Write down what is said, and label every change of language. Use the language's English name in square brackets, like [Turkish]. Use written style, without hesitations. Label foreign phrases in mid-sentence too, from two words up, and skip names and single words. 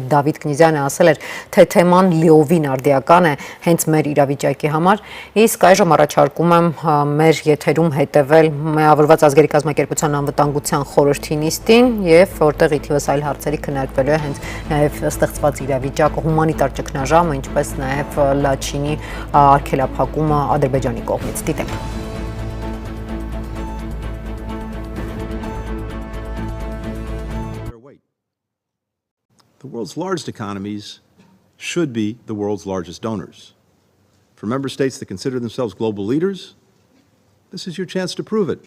[Armenian] Դավիթ Կնիզյանը ասել էր, թե թեման լիովին արդիական է հենց մեր իրավիճակի համար, իսկ այժմ առաջարկում եմ մեր եթերում հետևել Միավորված ազգերի կազմակերպության անվտանգության խորհրդի նիստին եւ որտեղ ի թիվս այլ հարցերի քննարկվելու է հենց նաեւ ստեղծված իրավիճակը, հումանիտար ճգնաժամը, ինչպես նաեւ Լաչինի արգելափակումը Ադրբեջանի կողմից։ Դիտենք։ [English] The world's largest economies should be the world's largest donors. For member states that consider themselves global leaders, this is your chance to prove it.